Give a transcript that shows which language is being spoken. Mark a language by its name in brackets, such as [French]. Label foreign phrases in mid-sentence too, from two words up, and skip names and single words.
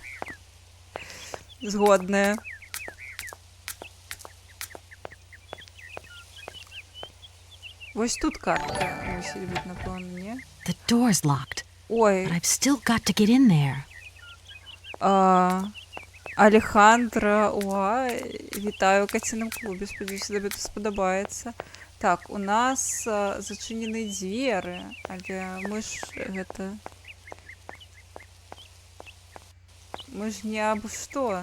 [Belarusian] Згодная. Вось тут картка мусіць быць, напэўна, не? [English] The door's locked. [Belarusian] Ой. [English] But I've still got to get in there. [Belarusian] Алехандра, вітаю ў каціным клубе, спадзяюся, табе тут спадабаецца. Так, у нас зачынены дзверы, але мы ж гэта... Мы ж не абы што.